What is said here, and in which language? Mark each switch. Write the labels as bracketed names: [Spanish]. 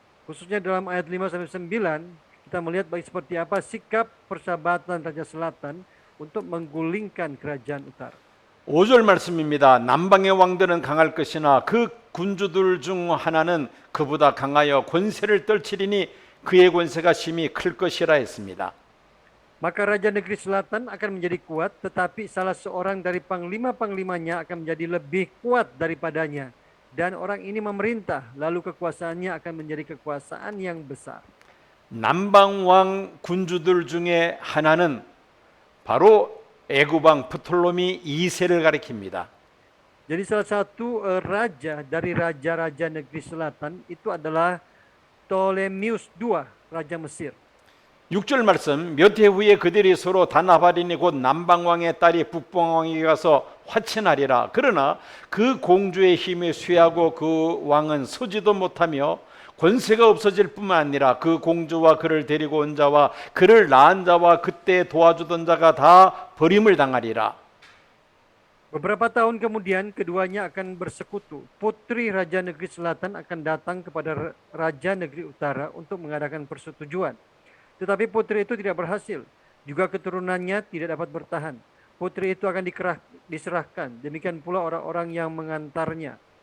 [Indonesian] Khususnya dalam ayat 5 sampai 9, kita melihat baik seperti apa sikap persahabatan Raja Selatan untuk menggulingkan kerajaan utara. [Korean] 5절 말씀입니다. 남방의 왕들은 강할 것이나 그 군주들 중 하나는 그보다 강하여 권세를 떨치리니 그의 권세가 심히 클 것이라 했습니다. [Indonesian] Maka Raja Negeri Selatan akan menjadi kuat, tetapi salah seorang dari panglima-panglimanya akan menjadi lebih kuat daripadanya. Dan orang ini memerintah, lalu kekuasaannya akan menjadi kekuasaan yang besar. [Korean] 남방왕 군주들 중에 하나는 바로 애굽왕 프톨로미 2세를 가리킵니다. [Indonesian] Jadi salah satu raja dari raja-raja negeri selatan itu adalah Ptolemeus II, raja Mesir. [Korean] 6절 말씀, 몇 해 후에 그들이 서로 다나바리니 곧 남방왕의 딸이 북방왕에게 가서 화친하리라. 그러나 그 공주의 힘에 쇠하고 그 왕은 서지도 못하며 권세가 없어질 뿐만 아니라 그 공주와 그를 데리고 온 자와 그를 낳은 자와 그때 도와주던 자가 다 버림을 당하리라. [Indonesian] Beberapa tahun kemudian keduanya akan bersekutu. Putri Raja Negeri Selatan akan datang kepada Raja Negeri Utara untuk mengadakan persetujuan. Tetapi putri itu tidak berhasil. Juga keturunannya tidak dapat bertahan. Putri itu akan diserahkan. Demikian pula orang-orang yang mengantarnya.